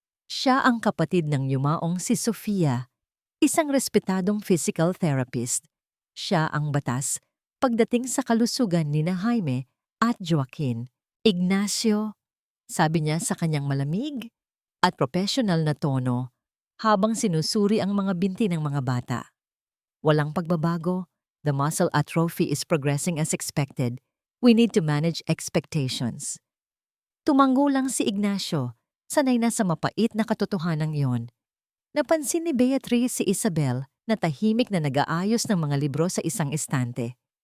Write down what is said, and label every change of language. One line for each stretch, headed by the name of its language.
Filipino: Siya ang kapatid ng yumaong si Sofia, isang respetadong physical therapist. Siya ang batas pagdating sa kalusugan ni na Jaime at Joaquin. "Ignacio," sabi niya sa kanyang malamig at professional na tono habang sinusuri ang mga binti ng mga bata. "Walang pagbabago.
English: The muscle atrophy is progressing as expected. We need to manage expectations."
Filipino: Tumango lang si Ignacio, sanay na sa mapait na katotohanan iyon. Napansin ni Beatriz si Isabel na tahimik na nag-aayos ng mga libro sa isang estante.